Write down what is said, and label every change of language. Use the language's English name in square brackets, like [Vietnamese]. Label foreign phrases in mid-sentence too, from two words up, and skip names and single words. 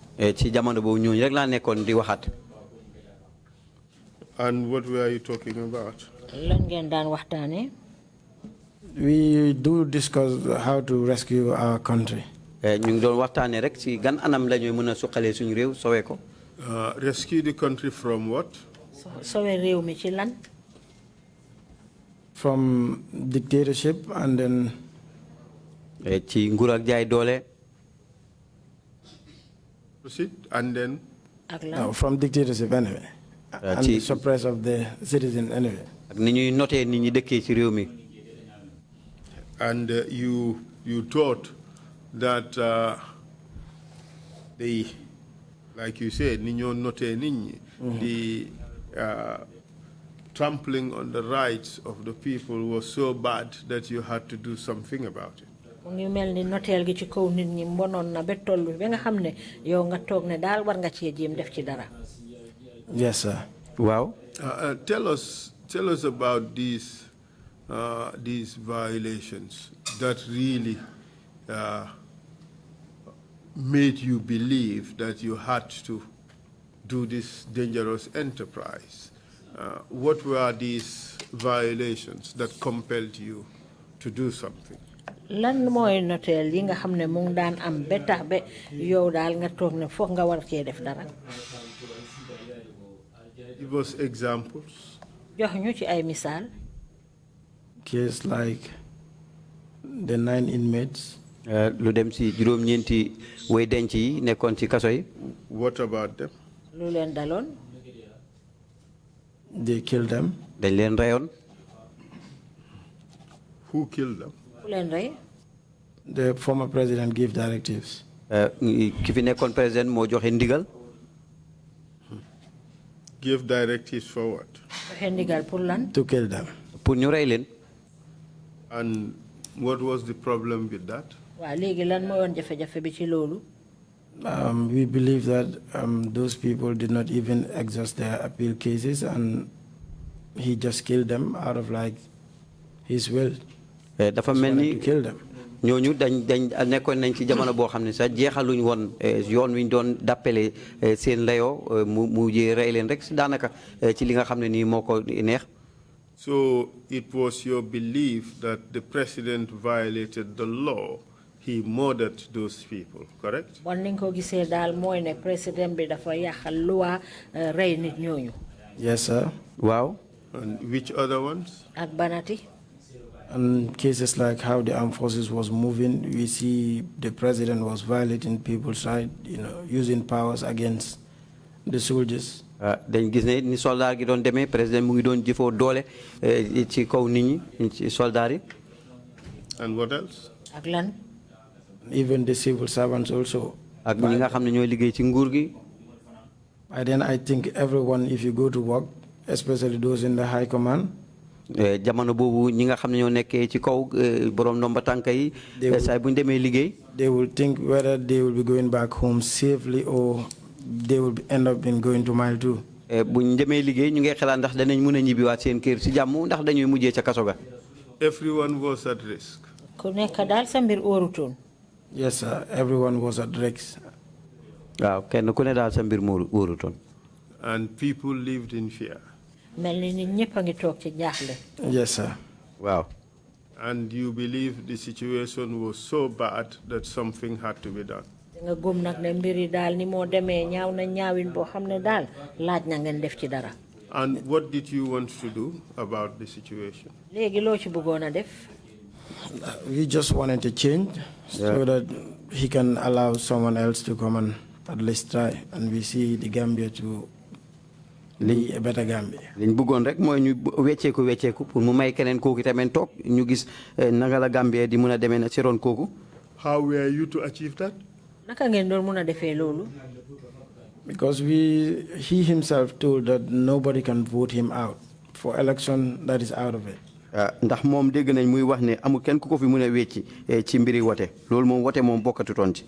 [Wolof] ci jamono boobu ñooñu rek laa nekkoon di waxaat. [English] And what were you talking about? [Wolof] lan ngeen daan waxtaanee. [English] We do discuss how to rescue our country. [Wolof] ñu ngi doon waxtaanee rek ci gan anam la ñuy mën a suqalee suñu réew sowee ko. [English] Rescue the country from what? [Wolof] Sowe réew mi ci lan. [English] From dictatorship and then. [Wolof] ci nguur ak jaay doole. [English] Proceed and then. No, from dictatorship anyway. And the suppress of the citizen anyway. [Wolof] ak ni ñuy notee nit ñi dëkkee ci réew mi. [English] And you thought that they, like you said, [Wolof] ni ñoo notee nit ñi, [English] the trampling on the rights of the people was so bad that you had to do something about it. [Wolof] mu ngi mel ni noteel gi ci kaw nit ñi mbonoon na ba tollu ba nga xam ne yow nga toog ne daal war nga cee jéem def ci dara. [English] Yes, sir. Wow. Tell us about these violations that really made you believe that you had to do this dangerous enterprise. What were these violations that compelled you to do something? [Wolof] lan mooy noteel yi nga xam ne mu ngi daan am ba tax ba yow daal nga toog ne foog nga war cee def dara. [English] Give us examples. [Wolof] jox ñu ci ay misaal. [English] Case like the 9 inmates. [Wolof] lu dem ci juróom-ñeenti way denc yi nekkoon ci kaso yi. [English] What about them? [Wolof] lu leen daloon. [English] They killed them. [Wolof] dañ leen reyoon. [English] Who killed them? [Wolof] ku leen rey. [English] The former president gave directives. [Wolof] ki fi nekkoon président moo joxe ndigal. [English] Give directives for what? [Wolof] joxe ndigal pour lan. [English] To kill them. [Wolof] pour ñu rey leen. [English] And what was the problem with that? [Wolof] waaw léegi lan mooy woon jafe-jafe bi ci loolu. [English] We believe that those people did not even exhaust their appeal cases and he just killed them out of like his will. [Wolof] dafa mel ni [English] kill them. [Wolof] ñooñu dañ nekkoon nañ ci jamono boo xam ne sax jeexaluñ woon yoon wi ñu doon dàppale seen layoo mu jee rey leen rek daanaka ci li nga xam ne nii moo ko neex. [English] So it was your belief that the president violated the law. He murdered those people, correct? [Wolof] bon ni nga ko gisee daal mooy ne président bi dafa yàqal loi rey nit ñooñu. [English] Yes, sir. Wow. And which other ones? [Wolof] ak banati. [English] And cases like how the armed forces was moving, we see the president was violating people's rights, using powers against the soldiers. [Wolof] dañ gis ne ni soldat gi doon demee président mu ngi doon jëfoo doole ci kaw nit ñi ci soldat yi. [English] And what else? [Wolof] ak lan. [English] Even the civil servants also. [Wolof] ak ñi nga xam ne ñooy liggéey ci nguur gi. [English] By then I think everyone, if you go to work, especially those in the high command. [Wolof] jamono boobu ñi nga xam ne ñoo nekkee ci kaw borom ndomba tànk yi. saa bu ñu demee liggéey. [English] They will think whether they will be going back home safely or they will end up in going to mile 2. [Wolof] bu ñu demee liggéey ñu ngi xalaat ndax danañ mën a ñibbiwaat seen kër si jàmm ndax dañuy mujjee ca kaso ga. [English] Everyone was at risk. [Wolof] ku nekk daal sa mbir óorutoon. [English] Yes, sir. Everyone was at risk. [Wolof] waaw kenn ku ne daal sa mbir moo óorutoon. [English] And people lived in fear. [Wolof] mel ni nit ñëpp a ngi toog ci jaaxle. [English] Yes, sir. [Wolof] waaw. [English] And you believe the situation was so bad that something had to be done. [Wolof] nga gëm nag ne mbir yi daal ni moo demee ñaaw na ñaawin boo xam ne daal laaj na ngeen def ci dara. [English] And what did you want to do about the situation? [Wolof] léegi loo ci bëggoon a def. [English] We just wanted to change so that he can allow someone else to come and at least try, and we see the Gambia to a better Gambia. [Wolof] liñ bëggoon rek mooy ñu wecceeku pour mu may keneen kooku tamit toog ñu gis naka la Gambia di mun a demee na si ron kooku. [English] How were you to achieve that? [Wolof] naka ngeen doon mun a defee loolu. [English] Because he himself told that nobody can vote him out for election that is out of it. [Wolof] ndax moom dégg nañ muy wax ne amul kenn ku ko fi mun a wecci ci mbiri wote loolu moom wote moom bokkatutoon ci.